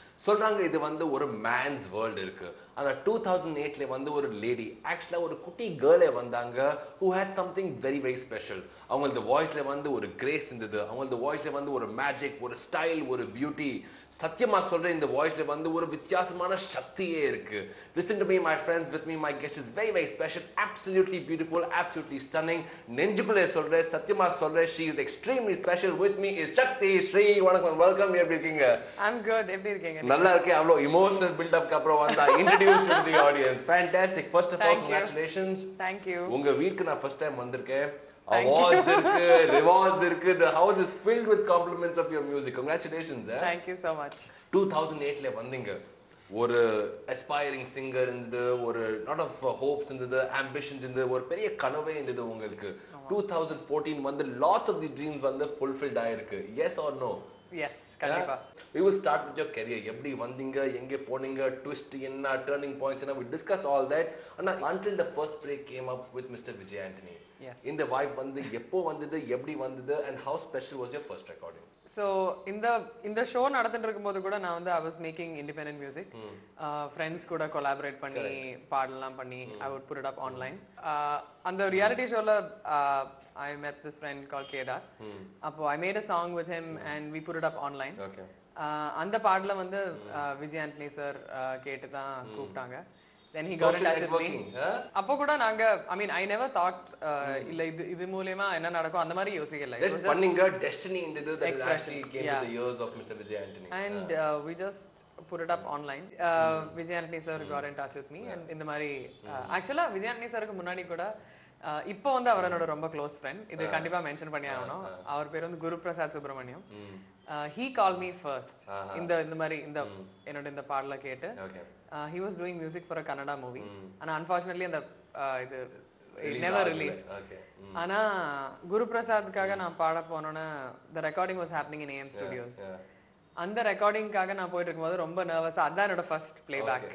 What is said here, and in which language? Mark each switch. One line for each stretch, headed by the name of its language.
Tamil: சொல்றாங்க இது வந்து ஒரு மேன்ஸ் வேர்ல்டு இருக்கு. அந்த 2008ல வந்து ஒரு லேடி, ஆக்சுவலா ஒரு குட்டி கேர்ளே வந்தாங்க,
English: who had something very very special.
Tamil: அவங்களோட வாய்ஸ்ல வந்து ஒரு கிரேஸ் இருந்தது, அவங்களோட வாய்ஸ்ல வந்து ஒரு மேஜிக், ஒரு ஸ்டைல், ஒரு பியூட்டி. சத்தியமா சொல்றேன், இந்த வாய்ஸ்ல வந்து ஒரு வித்தியாசமான சக்தியே இருக்கு.
English: Listen to me my friends, with me my guest is very very special, absolutely beautiful, absolutely stunning.
Tamil: நெஞ்சுக்குள்ளே சொல்றேன், சத்தியமா சொல்றேன்,
English: she is extremely special. With me is Shakti. Sri, வணக்கம், welcome.
Tamil: எப்படி இருக்கீங்க?
English: I'm good.
Tamil: எப்படி இருக்கீங்க? நல்லா இருக்கேன். அவ்வளோ இமோஷனல் பில்டப்க்கு அப்புறம் வந்தா
English: introduce to the audience. Fantastic. First of all, congratulations. Thank you. உங்க வீட்டுக்கு நான் first time வந்திருக்கேன். Awards இருக்கு, rewards இருக்கு. The house is filled with compliments of your music. Congratulations. Thank you so much.
Tamil: 2008ல வந்தீங்க. ஒரு aspiring singer இருந்தது, ஒரு lot of hopes இருந்தது, ambitions இருந்தது, ஒரு பெரிய கனவே இருந்தது உங்களுக்கு. 2014 வந்து lots of the dreams வந்து fulfilled ஆயிருக்கு.
English: Yes or no?
Tamil: Yes, கண்டிப்பா.
English: We will start with your career.
Tamil: எப்படி வந்தீங்க, எங்கே போனீங்க,
English: twist என்ன, turning points என்ன, we discuss all that. ஆனா until the first break came up with Mr. Vijay Antony. Yes.
Tamil: இந்த vibe வந்து எப்போ வந்தது, எப்படி வந்தது,
English: and how special was your first recording?
Tamil: So இந்த ஷோ நடந்துட்டு இருக்கும்போது கூட நான் வந்து
English: I was making independent music.
Tamil: Friends கூட collaborate பண்ணி பாடலாம் பண்ணி
English: I would put it up online. அந்த reality showல I met this friend called Kedar. அப்போ I made a song with him and we put it up online. Okay.
Tamil: அந்த பாடல வந்து Vijay Antony sir கேட்டு தான் கூப்பிட்டாங்க.
English: Then he got in touch with me.
Tamil: அப்போ கூட நாங்க
English: I mean I never thought
Tamil: இல்ல இது மூலமா என்ன நடக்கும் அந்த மாதிரி யோசிக்கல.
English: Just பண்ணீங்க, destiny இருந்தது, that is actually came to the ears of Mr. Vijay Antony. And we just put it up online. Vijay Antony sir got in touch with me and இந்த மாதிரி actually Vijay Antony sirக்கு
Tamil: முன்னாடி கூட இப்போ வந்து அவர் என்னோட ரொம்ப close friend. இது கண்டிப்பா மென்ஷன் பண்ணி ஆகணும். அவர் பேர் வந்து Guru Prasad Subramaniam.
English: He called me first.
Tamil: இந்த மாதிரி என்னோட இந்த பாடல கேட்டு
English: he was doing music for a Kannada movie.
Tamil: ஆனா unfortunately அந்த இது never released. ஆனா குரு பிரசாத்காக நான் பாட போனோனே
English: the recording was happening in AM Studios.
Tamil: அந்த ரெக்கார்டிங்காக நான் போயிட்டு இருக்கும்போது ரொம்ப நர்வஸா, அதான் என்னோட ஃபர்ஸ்ட் பிளேபேக்.